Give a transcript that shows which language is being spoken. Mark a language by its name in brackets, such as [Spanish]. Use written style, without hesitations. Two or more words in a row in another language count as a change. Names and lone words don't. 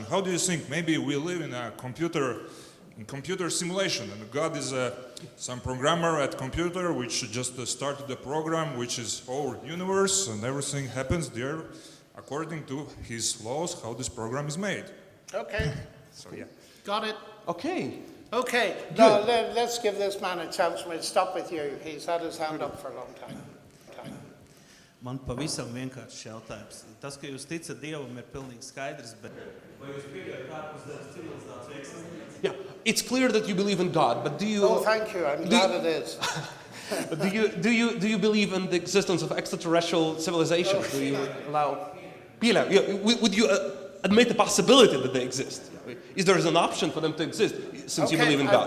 [English] How do you think maybe we live in a computer simulation, and God is some programmer at computer which just started the program which is our universe, and everything happens there according to his laws, how this program is made. Okay. So yeah. Got it. Okay. Okay, now let's give this man a chance. We'll stop with you. He's had his hand up for a long time. [Latvian] Man pavisam vienkāršs jautājums. Tas, ka jūs ticat Dievam, ir pilnīgi skaidrs, bet vai jūs pieļaujat ārpuszemes civilizāciju eksistenci? [English] Yeah, it's clear that you believe in God, but do you? Oh, thank you. I'm glad it is. do you believe in the existence of extraterrestrial civilizations? Do you allow? Would you admit the possibility that they exist? Is there an option for them to exist since you believe in God?